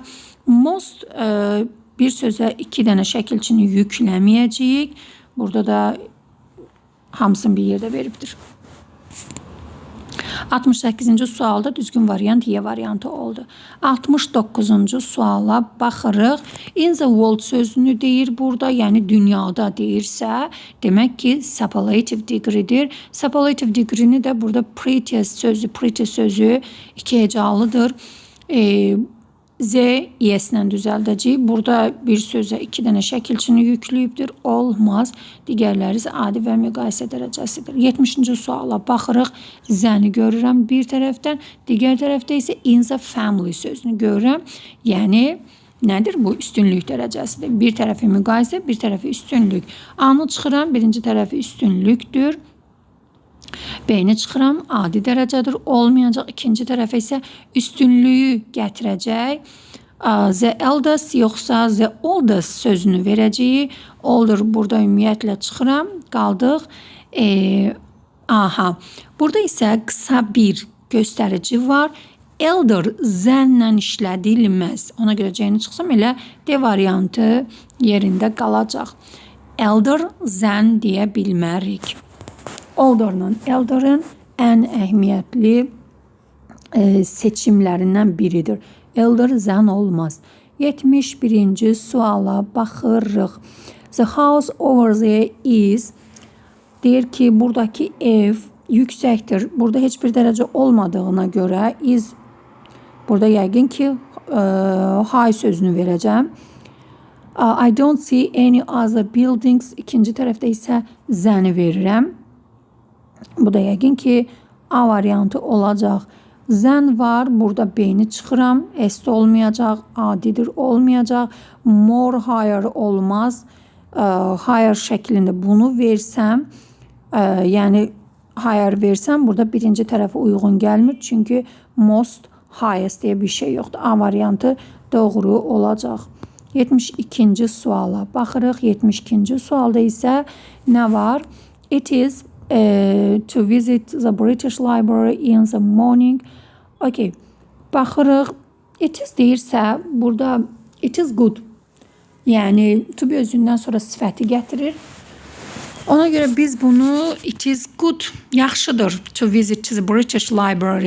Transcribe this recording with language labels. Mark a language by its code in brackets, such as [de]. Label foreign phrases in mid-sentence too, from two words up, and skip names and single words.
[az] Most bir sözə 2 dənə şəkilçini yükləməyəcəyik. Burada da hamısını bir yerdə veribdir. 68-ci sualda düzgün variant Y variantı oldu. 69-cu suala baxırıq. [en] In the world [az] sözünü deyir burada, yəni dünyada deyirsə, demək ki, [en] superlative degree'dir. Superlative degree'ni [az] də burada pretty sözü 2 hecalıdır. Z, Y-lə düzəldəcəyik. Burada bir sözə 2 dənə şəkilçini yükləyibdir. Olmaz. Digərləri isə adi və müqayisə dərəcəsidir. 70-ci suala baxırıq. Zəni görürəm bir tərəfdən. Digər tərəfdə isə [en] in the family [az] sözünü görürəm. Yəni, nədir bu? Üstünlük dərəcəsidir. Bir tərəfi müqayisə, bir tərəfi üstünlük. A-nı çıxıram, birinci tərəfi üstünlükdür. B-ni çıxıram, adi dərəcədir, olmayacaq. İkinci tərəfə isə üstünlüyü gətirəcək. [en] The eldest [az] yoxsa [en] the oldest [az] sözünü verəcəyik. Older burada ümumiyyətlə çıxıram, qaldıq. Burada isə qısa bir göstərici var. Elder zənlə işlədilməz. Ona görə C-ni çıxsam elə D variantı yerində qalacaq. Elder zən deyə bilmərik. [en] Older'la elder'ın [az] ən əhəmiyyətli seçimlərindən biridir. Elder zən olmaz. 71-ci suala baxırıq. [en] The house over there is [az] deyir ki, buradakı ev yüksəkdir. Burada heç bir dərəcə olmadığına görə is burada yəqin ki high sözünü verəcəm. [en] I don't see any other buildings. [az] İkinci tərəfdə isə zəni verirəm. Bu da yəqin ki A variantı olacaq. Zən var. Burada B-ni çıxıram. S olmayacaq. Adidir olmayacaq. [en] More higher [az] olmaz. Higher şəklində bunu versəm, yəni higher versəm, burada birinci tərəfə uyğun gəlmir. Çünki [en] most highest [az] deyə bir şey yoxdur. A variantı doğru olacaq. 72-ci suala baxırıq. 72-ci sualda isə nə var? [en] It is to visit the British Library in the morning. [az] Okay. Baxırıq. [en] It is [az] deyirsə, burada [en] it is good. [az] Yəni, [en] to be [az] özündən sonra sifəti gətirir. Ona görə biz bunu [en] it is good, [az] yaxşıdır [en] to visit the British Library.